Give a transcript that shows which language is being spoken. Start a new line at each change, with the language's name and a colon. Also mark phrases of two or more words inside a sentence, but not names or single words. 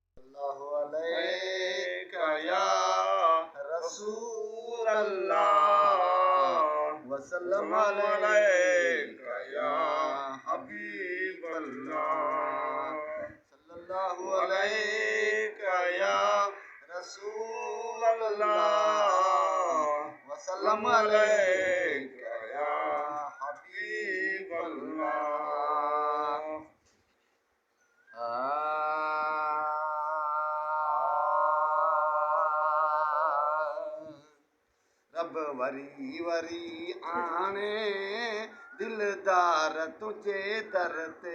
Arabic: صلى الله عليك يا رسول الله وسلم عليك يا حبيب الله صلى الله عليك يا رسول الله وسلم عليك يا حبيب الله.
Saraiki: रब वरी वरी आणे दिलदार तुझे दर ते